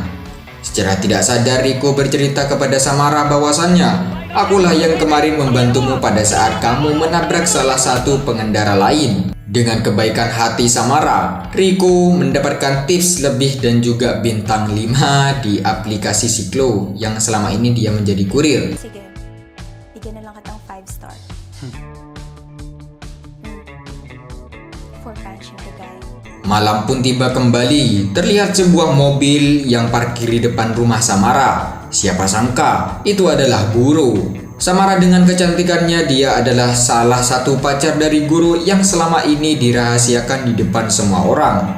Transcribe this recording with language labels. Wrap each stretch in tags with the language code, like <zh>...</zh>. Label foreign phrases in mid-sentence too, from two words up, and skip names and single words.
<id>Secara tidak sadar Rico bercerita kepada Samara bahwasannya, "Akulah yang kemarin membantumu pada saat kamu menabrak salah satu pengendara lain." Dengan kebaikan hati Samara, Rico mendapatkan tips lebih dan juga bintang 5 di aplikasi Siklo yang selama ini dia menjadi kurir.</id> <tl>Sige, bigyan na lang kitang 5 star.</tl> <en>For punching the guy.</en> <id>Malam pun tiba kembali, terlihat sebuah mobil yang parkir di depan rumah Samara. Siapa sangka, itu adalah guru. Samara dengan kecantikannya, dia adalah salah satu pacar dari guru yang selama ini dirahasiakan di depan semua orang.</id>